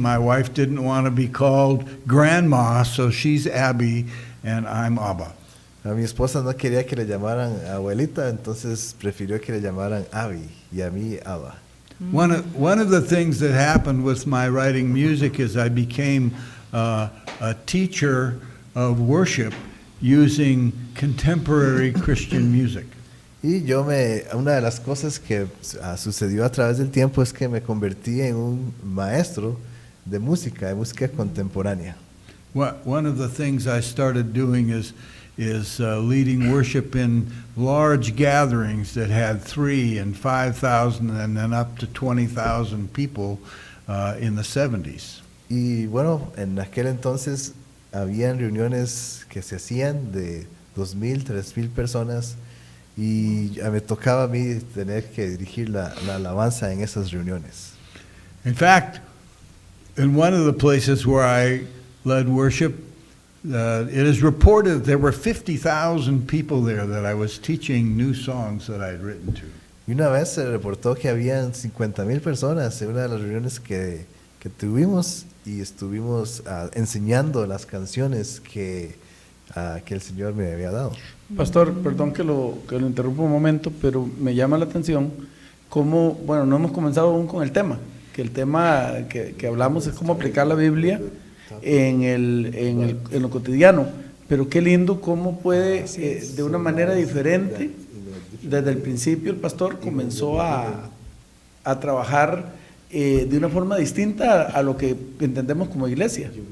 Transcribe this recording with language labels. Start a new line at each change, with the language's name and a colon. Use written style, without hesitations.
English: My wife didn't want to be called Grandma, so she's Abby and I'm Abba.
Spanish: A mi esposa no quería que le llamaran abuelita, entonces prefirió que le llamaran Abby y a mí Abba.
English: One of the things that happened with my writing music is I became a teacher of worship using contemporary Christian music.
Spanish: Y una de las cosas que sucedió a través del tiempo es que me convertí en un maestro de música contemporánea.
English: One of the things I started doing is leading worship in large gatherings that had 3,000 and 5,000 and then up to 20,000 people in the 70s.
Spanish: Y bueno, en aquel entonces habían reuniones que se hacían de 2,000, 3,000 personas y me tocaba a mí tener que dirigir la alabanza en esas reuniones.
English: In fact, in one of the places where I led worship, it is reported there were 50,000 people there that I was teaching new songs that I had written to.
Spanish: Y una vez se reportó que habían 50,000 personas en una de las reuniones que tuvimos y estuvimos enseñando las canciones que el Señor me había dado. Pastor, perdón que lo interrumpa un momento, pero me llama la atención cómo, bueno, no hemos comenzado aún con el tema, que el tema que hablamos es cómo aplicar la Biblia en lo cotidiano, pero qué lindo cómo puede, de una manera diferente, desde el principio el pastor comenzó a trabajar de una forma distinta a lo que entendemos como iglesia.